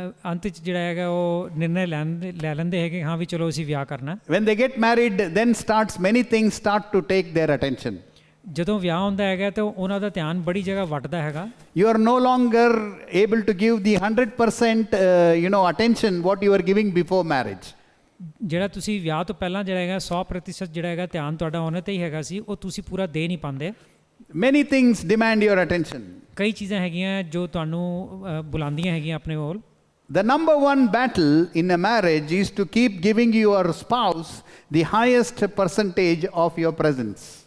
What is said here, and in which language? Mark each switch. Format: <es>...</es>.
<pa>ਅੰਤ 'ਚ ਜਿਹੜਾ ਹੈਗਾ ਉਹ ਨਿਰਣੇ ਲੈ ਲੈਂਦੇ ਹੈਗੇ ਹਾਂ ਵੀ ਚਲੋ ਅਸੀਂ ਵਿਆਹ ਕਰਨਾ।</pa> <en>When they get married, then many things start to take their attention.</en> <pa>ਜਦੋਂ ਵਿਆਹ ਹੁੰਦਾ ਹੈਗਾ ਤਾਂ ਉਹਨਾਂ ਦਾ ਧਿਆਨ ਬੜੀ ਜਗ੍ਹਾ ਵੱਟਦਾ ਹੈਗਾ।</pa> <en>You are no longer able to give the 100% attention what you were giving before marriage.</en> <pa>ਜਿਹੜਾ ਤੁਸੀਂ ਵਿਆਹ ਤੋਂ ਪਹਿਲਾਂ ਜਿਹੜਾ ਹੈਗਾ 100% ਜਿਹੜਾ ਹੈਗਾ ਧਿਆਨ ਤੁਹਾਡਾ ਉਹਨਾਂ ਤੇ ਹੀ ਹੈਗਾ ਸੀ, ਉਹ ਤੁਸੀਂ ਪੂਰਾ ਦੇ ਨਹੀਂ ਪਾਉਂਦੇ।</pa> <en>Many things demand your attention.</en> <pa>ਕਈ ਚੀਜ਼ਾਂ ਹੈਗੀਆਂ ਜੋ ਤੁਹਾਨੂੰ ਬੁਲਾਉਂਦੀਆਂ ਹੈਗੀਆਂ ਆਪਣੇ ਕੋਲ।</pa> <en>The number one battle in a marriage is to keep giving your spouse the highest percentage of your presence.</en>